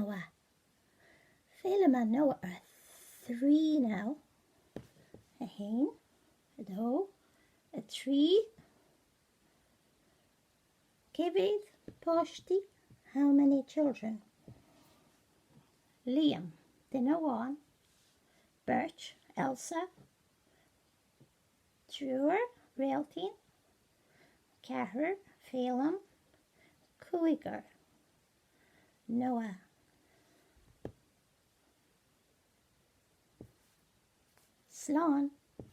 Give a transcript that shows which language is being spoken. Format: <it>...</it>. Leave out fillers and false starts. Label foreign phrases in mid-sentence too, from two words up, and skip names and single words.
<en>Phelim and Noah are 3 now. A hen, a doe, a tree. Kevin, Poshti, how many children? Liam, Dinawan, Birch, Elsa, Treur, Railtin, Cahir, Phelim, Cuigar, Noah. Slán.</en>